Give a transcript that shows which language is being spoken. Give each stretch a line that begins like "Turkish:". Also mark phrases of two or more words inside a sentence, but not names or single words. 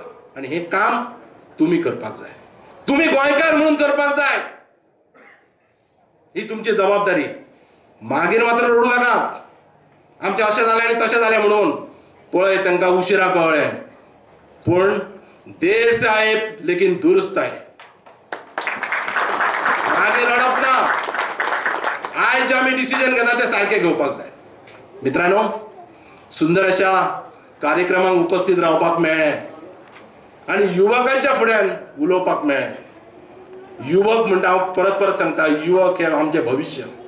Konkani: आणि हे काम तुम्ही करपाक जाय, तुम्ही गोंयकार म्हणून करपाक जाय. ही तुमची जबाबदारी. मागीर मात्र रडू नाका आमचे अशें जालें आनी तशें जालें म्हणून. पळय तांकां उशिरा कळ्ळें, पूण
Hindi: देर से आए लेकिन दुरुस्त आए.
Konkani: मागीर रडप ना. आयज जे आमी डिसिजन घेता ते सारखे घेवपाक जाय. मित्रांनो, सुंदर अशा कार्यक्रमाक उपस्थित रावपाक मेळ्ळें आनी युवकांच्या फुड्यान उलोवपाक मेळ्ळें. युवक म्हणटा, हांव परत परत सांगता, युवक हे आमचें भविश्य.